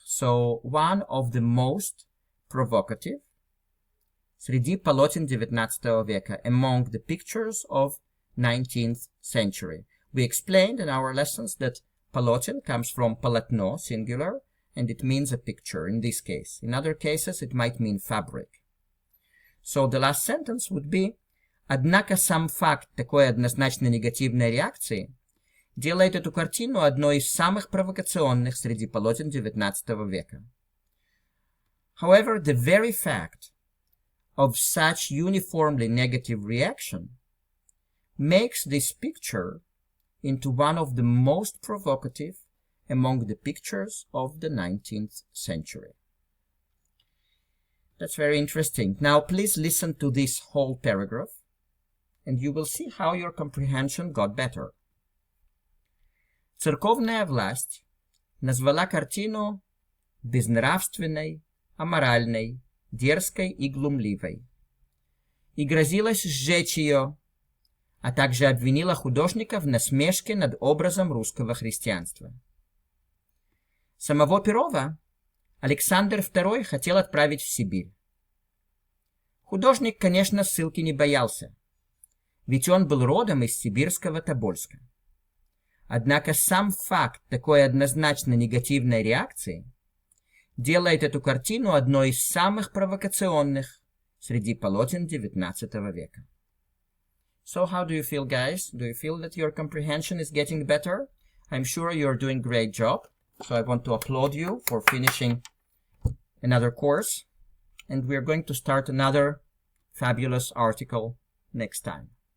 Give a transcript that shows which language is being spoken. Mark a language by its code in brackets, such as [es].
[en] So, one of the most provocative [ru] среди полотен XIX века, [en] among the pictures of 19th century. We explained in our lessons that полотен comes from полотно, singular, and it means a picture in this case. In other cases, it might mean fabric. So the last sentence would be [ru] однако сам факт такой однозначно негативной реакции делает эту картину одной из самых провокационных среди полотен XIX века. [en] However, the very fact of such uniformly negative reaction makes this picture into one of the most provocative among the pictures of the 19th century. That's very interesting. Now, please listen to this whole paragraph, and you will see how your comprehension got better. [ru] Церковная власть назвала картину безнравственной, аморальной, дерзкой и глумливой, и грозилась сжечь ее, а также обвинила художника в насмешке над образом русского христианства. Самого Перова Александр II хотел отправить в Сибирь. Художник, конечно, ссылки не боялся, ведь он был родом из сибирского Тобольска. Однако сам факт такой однозначно негативной реакции делает эту картину одной из самых провокационных среди полотен XIX века. [en] So how do you feel, guys? Do you feel that your comprehension is getting better? I'm sure you're doing a great job. So I want to applaud you for finishing another course. And we're going to start another fabulous article next time.